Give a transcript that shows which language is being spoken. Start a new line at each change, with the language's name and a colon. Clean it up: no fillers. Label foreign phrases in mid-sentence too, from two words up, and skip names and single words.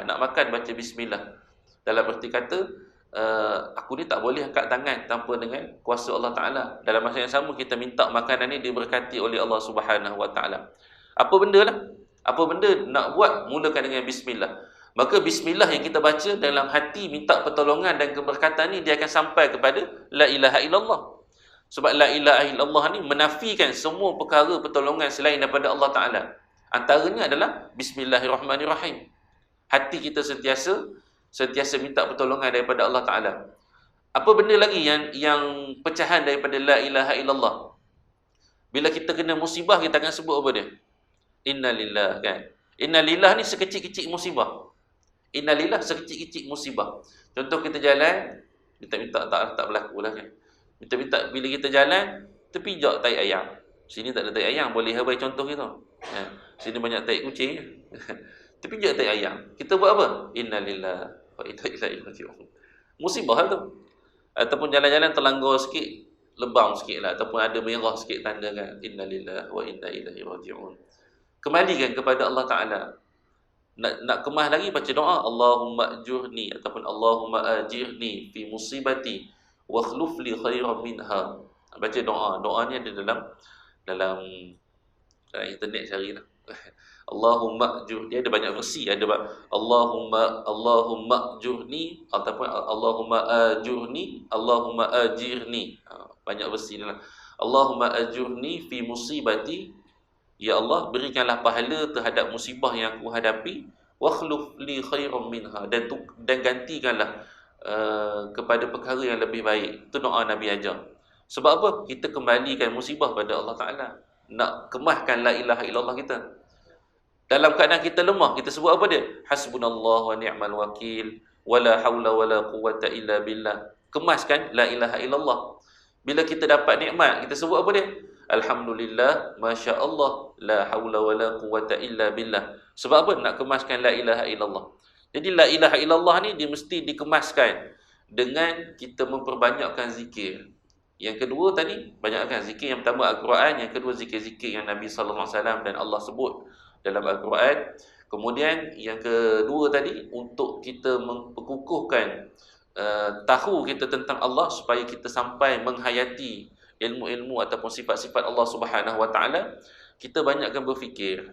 Malay: Nak makan baca bismillah. Dalam erti kata aku ni tak boleh angkat tangan tanpa dengan kuasa Allah Taala. Dalam masa yang sama kita minta makanan ni diberkati oleh Allah Subhanahu Wa Taala. Apa benda lah? Apa benda nak buat, mulakan dengan bismillah. Maka bismillah yang kita baca dalam hati minta pertolongan dan keberkatan ni dia akan sampai kepada
Arabic: لا إله إلا الله.
Malay: Sebab
Arabic: لا إله إلا الله
Malay: ni menafikan semua perkara pertolongan selain daripada Allah Ta'ala. Antaranya adalah bismillahirrahmanirrahim. Hati kita sentiasa minta pertolongan daripada Allah Ta'ala. Apa benda lagi yang pecahan daripada
Arabic: لا إله إلا الله?
Malay: Bila kita kena musibah, kita akan sebut apa dia? Innalillah kan? Innalillah ni sekecil-kecil musibah. Innalillah sekecil-kecil musibah. Contoh kita jalan, kita minta tak berlaku lah kan? Minta bila kita jalan, terpijak tai ayam. Sini tak ada tai ayam, boleh habai contoh gitu. Sini banyak tai kucing. Terpijak tai ayam. Kita buat apa?
Arabic: إنا لله وإنا إليه راجعون.
Malay: Musibah tu. Ataupun jalan-jalan terlanggar sikit, lebam sikit lah. Ataupun ada merah sikit tanda kan.
Arabic: إنا لله وإنا إليه راجعون.
Malay: Kembalikan kepada Allah Ta'ala. Nak kemas lagi, baca doa.
Arabic: اللهم أجرني
Malay: ataupun
Arabic: اللهم أجرني في مصيبتي واخلف لي خيرا منها.
Malay: Baca doa. Doa ni ada dalam internet carilah.
Arabic: اللهم أجر.
Malay: Dia ada banyak versi. Ada
Arabic: اللهم أجرني
Malay: ataupun
Arabic: اللهم أجرني، اللهم أجرني.
Malay: Banyak versi dia lah.
Arabic: اللهم أجرني في مصيبتي. يا الله,
Malay: berikanlah pahala terhadap musibah yang aku hadapi.
Arabic: واخلف لي خيرا منها.
Malay: Dan gantikanlah kepada perkara yang lebih baik. Itu doa Nabi ajar. Sebab apa? Kita kembalikan musibah pada Allah Ta'ala. Nak kemaskan
Arabic: لا إله إلا الله
Malay: kita. Dalam keadaan kita lemah, kita sebut apa dia?
Arabic: حسبنا الله ونعم الوكيل، ولا حول ولا قوة إلا بالله.
Malay: Kemaskan
Arabic: لا إله إلا الله.
Malay: Bila kita dapat nikmat, kita sebut apa dia?
Arabic: الحمد لله، ما شاء الله, لا حول ولا قوة إلا بالله.
Malay: Sebab apa? Nak kemaskan
Arabic: لا إله إلا الله.
Malay: Jadi
Arabic: لا إله إلا الله
Malay: ni dia mesti dikemaskan dengan kita memperbanyakkan zikir. Yang kedua tadi, banyakkan zikir. Yang pertama Al-Quran, yang kedua zikir-zikir yang Nabi SAW dan Allah sebut dalam Al-Quran. Kemudian yang kedua tadi, untuk kita memperkukuhkan tahu kita tentang Allah supaya kita sampai menghayati ilmu-ilmu ataupun sifat-sifat Allah Subhanahu Wa Taala, kita banyakkan berfikir.